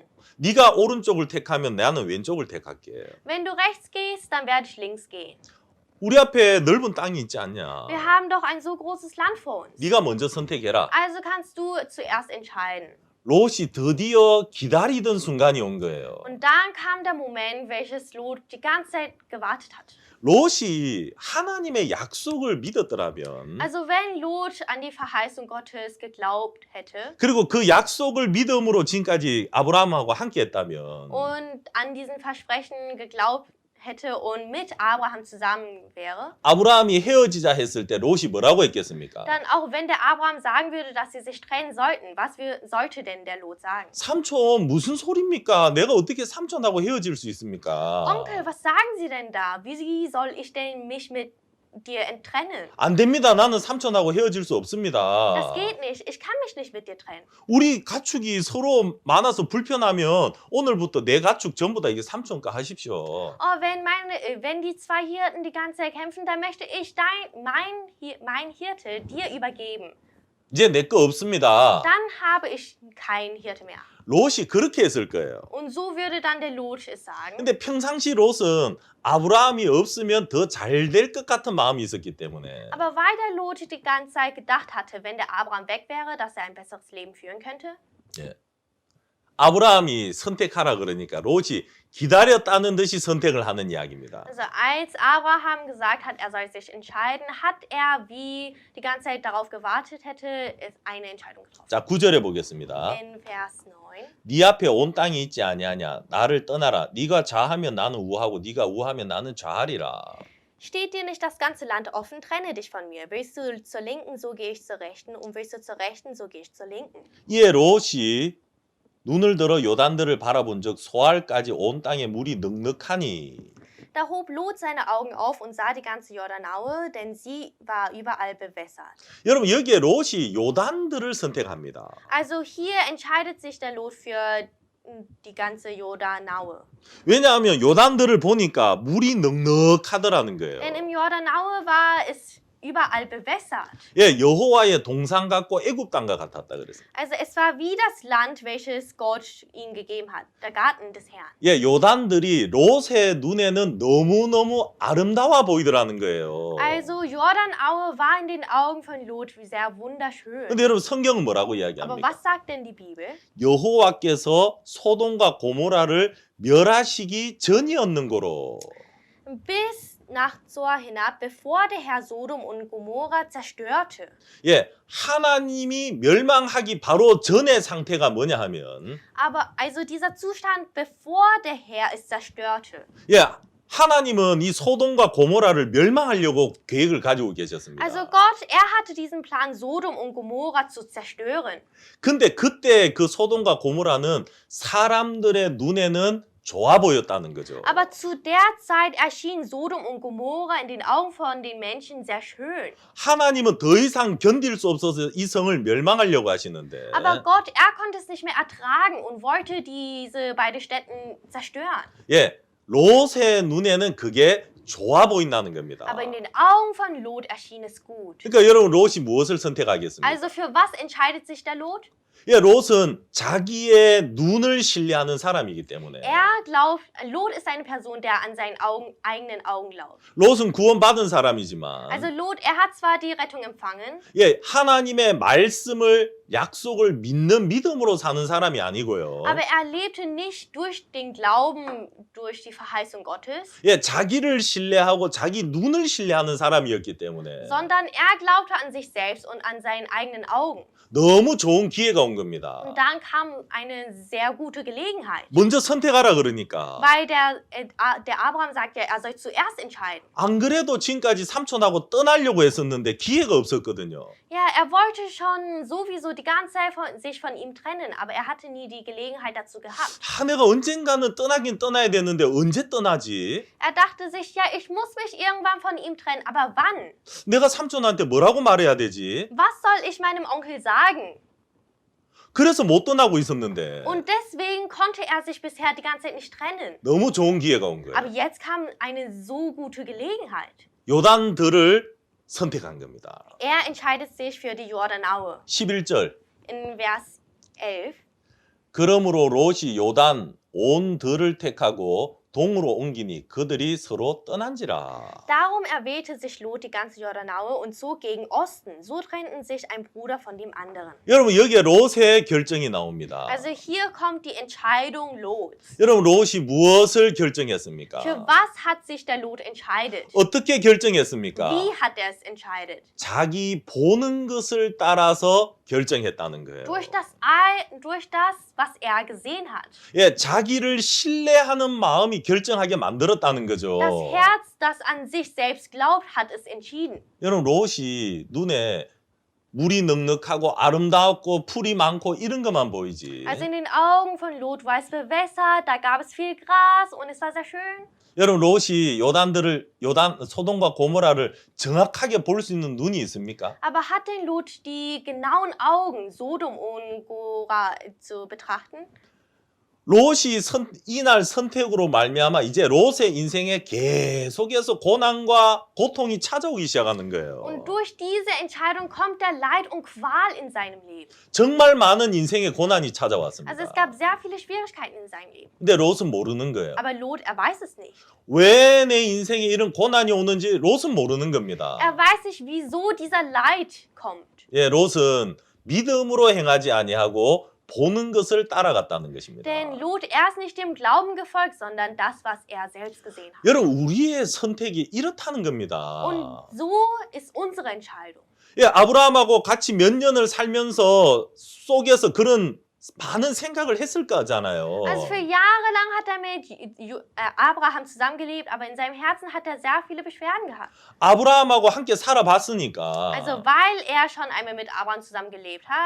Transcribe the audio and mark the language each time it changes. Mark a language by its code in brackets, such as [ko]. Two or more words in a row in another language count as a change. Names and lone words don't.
[ko] 네가 오른쪽을 택하면 나는 왼쪽을 택할게. [de] Wenn du rechts gehst, dann werde ich links gehen. [ko] 우리 앞에 넓은 땅이 있지 않냐? [de] Wir haben doch ein so großes Land vor uns. [ko] 네가 먼저 선택해라. [de] Also kannst du zuerst entscheiden. [ko] 롯이 드디어 기다리던 순간이 온 거예요. [de] Und dann kam der Moment, welches Lot die ganze Zeit gewartet hat. [ko] 롯이 하나님의 약속을 믿었더라면 [de] Also wenn Lot an die Verheißung Gottes geglaubt hätte [ko] 그리고 그 약속을 믿음으로 지금까지 아브라함하고 함께 했다면 [de] und an diesen Versprechen geglaubt hätte und mit Abraham zusammen wäre, [ko] 아브라함이 헤어지자 했을 때 롯이 뭐라고 했겠습니까? [de] dann auch wenn der Abraham sagen würde, dass sie sich trennen sollten, sollte denn der Lot sagen? [ko] 삼촌 무슨 소리입니까? 내가 어떻게 삼촌하고 헤어질 수 있습니까? [de] Onkel, was sagen Sie denn da? Wie soll ich denn mich mit dir enttrennen? [ko] 안 됩니다. 나는 삼촌하고 헤어질 수 없습니다. [de] Das geht nicht. Ich kann mich nicht mit dir trennen. [ko] 우리 가축이 서로 많아서 불편하면 오늘부터 내 가축 전부 다 이게 삼촌과 하십시오. [de] Oh, wenn die zwei Hirten die ganze Zeit kämpfen, dann möchte ich mein Hirte dir übergeben. [ko] 이제 내 거 없습니다. [de] Dann habe ich keinen Hirte mehr. [ko] 롯이 그렇게 했을 거예요. [de] Und so würde dann der Lot es sagen. [ko] 근데 평상시 롯은 아브라함이 없으면 더 잘 될 것 같은 마음이 있었기 때문에 [de] Aber weil der Lot die ganze Zeit gedacht hatte, wenn der Abraham weg wäre, dass er ein besseres Leben führen könnte, [ko] 아브라함이 선택하라 그러니까 롯이 기다렸다는 듯이 선택을 하는 이야기입니다. [de] also als Abraham gesagt hat, er soll sich entscheiden, hat er, wie die ganze Zeit darauf gewartet hätte, eine Entscheidung getroffen. [ko] 자, 9절에 보겠습니다. [de] In Vers 9. [ko] 네 앞에 온 땅이 있지 아니하냐? 나를 떠나라. 네가 좌하면 나는 우하고 네가 우하면 나는 좌하리라. [de] Steht dir nicht das ganze Land offen? Trenne dich von mir. Willst du zur Linken, so gehe ich zur Rechten. Und willst du zur Rechten, so gehe ich zur Linken. [ko] 이에 롯이 눈을 들어 요단들을 바라본즉 소알까지 온 땅에 물이 넉넉하니. [de] Da hob Lot seine Augen auf und sah die ganze Jordanaue, denn sie war überall bewässert. [ko] 여러분 여기에 롯이 요단들을 선택합니다. [de] Also hier entscheidet sich der Lot für die ganze Jordanaue. [ko] 왜냐하면 요단들을 보니까 물이 넉넉하더라는 거예요. [de] Denn im Jordanaue war es überall bewässert. [ko] 여호와의 동산 같고 애굽 땅과 같았다 그랬어요. [de] Also es war wie das Land, welches Gott ihnen gegeben hat, der Garten des Herrn. [ko] 요단들이 롯의 눈에는 너무너무 아름다워 보이더라는 거예요. [de] Also Jordanaue war in den Augen von Lot sehr wunderschön. [ko] 근데 여러분 성경은 뭐라고 [de] Aber [ko] 이야기합니까? [de] was sagt denn die Bibel? [ko] 여호와께서 소돔과 고모라를 멸하시기 전이었는 거로. [de] Bis nach Zoar hinab, bevor der Herr Sodom und Gomorra zerstörte. [ko] 하나님이 멸망하기 바로 전의 상태가 뭐냐 하면 [de] Aber also dieser Zustand, bevor der Herr es zerstörte. [ko] 하나님은 이 소돔과 고모라를 멸망하려고 계획을 가지고 계셨습니다. [de] Also Gott, er hatte diesen Plan, Sodom und Gomorra zu zerstören. [ko] 근데 그때 그 소돔과 고모라는 사람들의 눈에는 좋아 보였다는 거죠. [de] Aber zu der Zeit erschien Sodom und Gomorra in den Augen von den Menschen sehr schön. [ko] 하나님은 더 이상 견딜 수 없어서 이 성을 멸망하려고 하시는데 [de] Aber Gott, er konnte es nicht mehr ertragen und wollte diese beiden Städten zerstören. [ko] 예, 롯의 눈에는 그게 좋아 보인다는 겁니다. [de] Aber in den Augen von Lot erschien es gut. [ko] 그러니까 여러분 롯이 무엇을 선택하겠습니까? [de] Also für was entscheidet sich der Lot? [ko] 예, 롯은 자기의 눈을 신뢰하는 사람이기 때문에 [de] Lot ist eine Person, der an seinen eigenen Augen glaubt. [ko] 롯은 구원받은 사람이지만 [de] Also Lot, er hat zwar die Rettung empfangen, [ko] 예, 하나님의 말씀을 약속을 믿는 믿음으로 사는 사람이 아니고요. [de] aber er lebte nicht durch den Glauben, durch die Verheißung Gottes, [ko] 예, 자기를 신뢰하고 자기 눈을 신뢰하는 사람이었기 때문에 [de] sondern er glaubte an sich selbst und an seinen eigenen Augen. [ko] 너무 좋은 기회가 온 겁니다. [de] Und dann kam eine sehr gute Gelegenheit. [ko] 먼저 선택하라 그러니까. [de] Weil der Abraham sagte, er soll zuerst entscheiden. [ko] 안 그래도 지금까지 삼촌하고 떠나려고 했었는데 기회가 없었거든요. [de] Ja, er wollte schon sowieso die ganze Zeit sich von ihm trennen, aber er hatte nie die Gelegenheit dazu gehabt. [ko] 내가 언젠가는 떠나긴 떠나야 되는데 언제 떠나지? [de] Er dachte sich, ja, ich muss mich irgendwann von ihm trennen, aber wann? [ko] 내가 삼촌한테 뭐라고 말해야 되지? [de] Was soll ich meinem Onkel sagen? [ko] 그래서 못 떠나고 있었는데 [de] Und deswegen konnte er sich bisher die ganze Zeit nicht trennen. [ko] 너무 좋은 기회가 온 거예요. [de] Aber jetzt kam eine so gute Gelegenheit. [ko] 요단들을 선택한 겁니다. [de] Er entscheidet sich für die Jordanaue. [ko] 11절. [de] In Vers 11. [ko] 그러므로 롯이 요단 온 들을 택하고 동으로 옮기니 그들이 서로 떠난지라. [de] Darum erwählte sich Lot die ganze Jordanaue und zog gegen Osten. So trennten sich ein Bruder von dem anderen. [ko] 여러분 여기에 롯의 결정이 나옵니다. [de] Also hier kommt die Entscheidung Lots. [ko] 여러분 롯이 무엇을 결정했습니까? [de] Für was hat sich der Lot entscheidet? [ko] 어떻게 결정했습니까? [de] Wie hat er es entscheidet? [ko] 자기 보는 것을 따라서 결정했다는 거예요. [de] Durch das, was er gesehen hat. [ko] 예, 자기를 신뢰하는 마음이 결정하게 만들었다는 거죠. [de] Das Herz, das an sich selbst glaubt, hat es entschieden. [ko] 여러분 롯이 눈에 물이 넉넉하고 아름답고 풀이 많고 이런 것만 보이지. [de] Also in den Augen von Lot war es bewässert, da gab es viel Gras und es war sehr schön. [ko] 여러분 롯이 요단 소돔과 고모라를 정확하게 볼 수 있는 눈이 있습니까? [de] Aber hat denn Lot die genauen Augen, Sodom und Gomorra zu betrachten? [ko] 롯이 이날 선택으로 말미암아 이제 롯의 인생에 계속해서 고난과 고통이 찾아오기 시작하는 거예요. [de] Und durch diese Entscheidung kommt der Leid und Qual in seinem Leben. [ko] 정말 많은 인생의 고난이 찾아왔습니다. [de] Also es gab sehr viele Schwierigkeiten in seinem Leben. [ko] 근데 롯은 모르는 거예요. [de] Aber Lot, er weiß es nicht. [ko] 왜 내 인생에 이런 고난이 오는지 롯은 모르는 겁니다. [de] Er weiß nicht, wieso dieser Leid kommt. [ko] 예, 롯은 믿음으로 행하지 아니하고 보는 것을 따라갔다는 것입니다. [de] Denn Lot, er ist nicht dem Glauben gefolgt, sondern das, was er selbst gesehen hat. [ko] 여러분 우리의 선택이 이렇다는 겁니다. [de] Und so ist unsere Entscheidung. [ko] 예, 아브라함하고 같이 몇 년을 살면서 속에서 그런 많은 생각을 했을 거잖아요. [de] Also für Jahre lang hat er mit Abraham zusammengelebt, aber in seinem Herzen hat er sehr viele Beschwerden gehabt. [ko] 아브라함하고 함께 살아봤으니까 [de] Also weil er schon einmal mit Abraham zusammengelebt hat,